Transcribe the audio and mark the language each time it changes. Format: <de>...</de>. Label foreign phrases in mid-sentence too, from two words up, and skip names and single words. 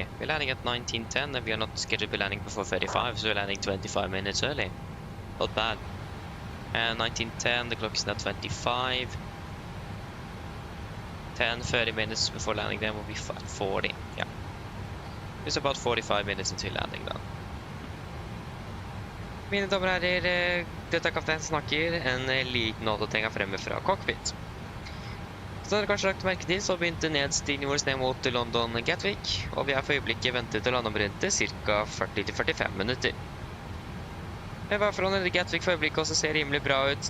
<en>We're landing at 19:10 and we are not scheduled to be landing before 35, so we're landing 25 minutes early. Not bad. And 19:10, the clock is now 25. 30 minutes before landing, then will be 40. Yeah. It's about 45 minutes until landing then.</en> <no>Mine damer og herrer, dette er kaptein snakker, en liten oppdatering fremme fra cockpit. Så har dere kanskje lagt merke til, så begynte nedstigningen vår ned mot London Gatwick, og vi er for øyeblikket ventet til å lande om rundt ca. 40-45 minutter. Værforholdene i Gatwick for øyeblikket også ser rimelig bra ut.</no>